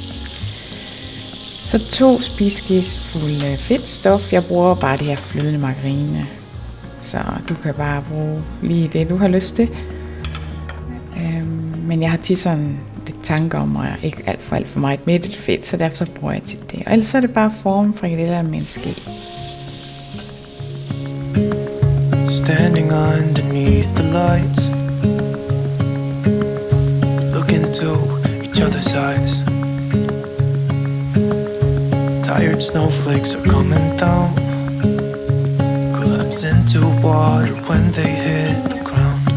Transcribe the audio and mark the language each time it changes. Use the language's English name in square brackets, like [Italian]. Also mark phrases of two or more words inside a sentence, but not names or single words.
[Danish] Så 2 spiseskefulde fedtstof. Jeg bruger bare det her flydende margarine. Så du kan bare bruge lige det, du har lyst til. Men jeg har tit sådan lidt tanker om, at ikke alt for meget mættet fedt, så derfor så bruger jeg tit det. Og ellers så er det bare form frikadeller med en ske. [English] Standing underneath the lights, look into each other's eyes. Tired snowflakes are coming down, collapse into water when they hit the ground.